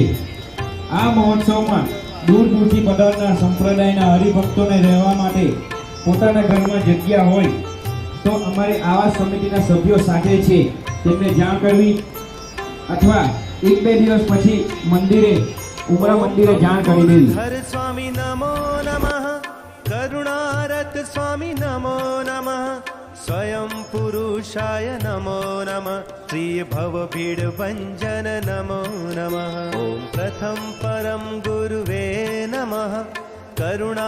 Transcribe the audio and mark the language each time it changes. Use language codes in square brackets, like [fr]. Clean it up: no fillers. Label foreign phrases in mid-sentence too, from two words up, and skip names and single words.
[gu] આ મહોત્સવમાં દૂર દૂરથી પધારનાર સંપ્રદાયના હરિભક્તોને રહેવા માટે પોતાના ઘરમાં જગ્યા હોય તો અમારી આવાસ સમિતિના સભ્યો સાથે છે તેમને જાણ કરવી અથવા 1-2 દિવસ પછી મંદિરે ઉમરા મંદિરે જાણ કરી દેવી। [sa] हर स्वामी नमो नमः करुणारत स्वामी नमो नमः स्वयं पुरुषाय नमो नमः श्री भवभीड भंजन नमो नमः ओम प्रथम परम गुरुवे नमः करुणा